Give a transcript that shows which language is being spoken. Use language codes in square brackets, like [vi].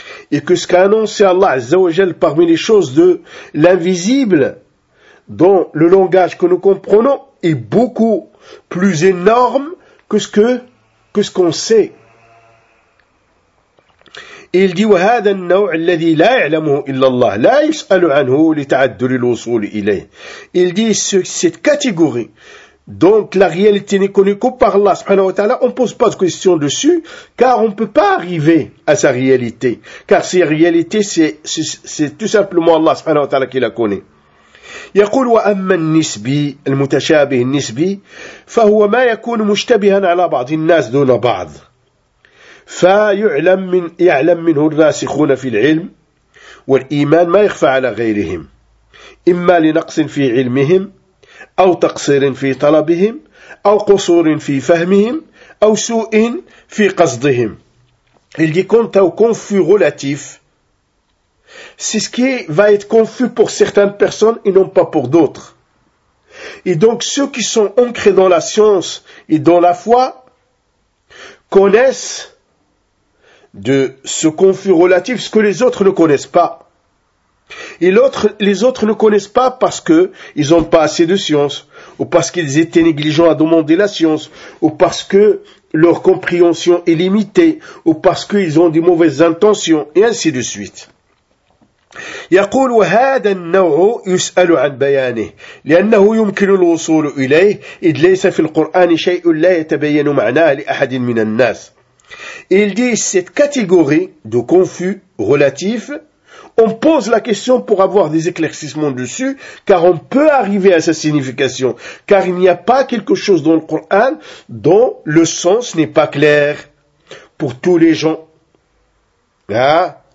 [fr] Et que ce qu'a annoncé Allah Azza wa Jal parmi les choses de l'invisible, dans le langage que nous comprenons, est beaucoup plus énorme que ce qu'on sait. [ar] Et il dit, وَهَذَا النَّوْعِ الَّذِي لَا يَعْلَمُهُ إِلَّا اللَّهِ لَا يُسْأَلُ عَنْهُ لِتَعَدُّلِ الْوَصُولِ إِلَيْهِ. [fr] Il dit, cette catégorie, donc la réalité n'est connue que par Allah subhanahu wa ta'ala, on ne pose pas de question dessus, car on ne peut pas arriver à sa réalité. Car sa réalité, c'est tout simplement Allah subhanahu wa ta'ala qui la connaît. [ar] يقول وأما النسبي المتشابه النسبي فهو ما يكون مشتبها على بعض الناس دون بعض فيعلم من يعلم منه الراسخون في العلم والإيمان ما يخفى على غيرهم إما لنقص في علمهم أو تقصير في طلبهم أو قصور في فهمهم أو سوء في قصدهم. [fr] Il dit quand t'as confus relatif, c'est ce qui va être confus pour certaines personnes et non pas pour d'autres. Et donc ceux qui sont ancrés dans la science et dans la foi connaissent de ce confus relatif ce que les autres ne connaissent pas. Et les autres ne connaissent pas parce que ils ont pas assez de science, ou parce qu'ils étaient négligents à demander la science, ou parce que leur compréhension est limitée, ou parce qu'ils ont des mauvaises intentions, et ainsi de suite. [ar] يقول وهذا النوع يسأل عن بيانه لأنه يمكن الوصول إليه إذ ليس في القرآن شيء لا يتبين معناه لأحد من الناس. [fr] Il dit cette catégorie de confus relatif, on pose la question pour avoir des éclaircissements dessus, car on peut arriver à sa signification, car il n'y a pas quelque chose dans le Coran dont le sens n'est pas clair pour tous les gens. Hein?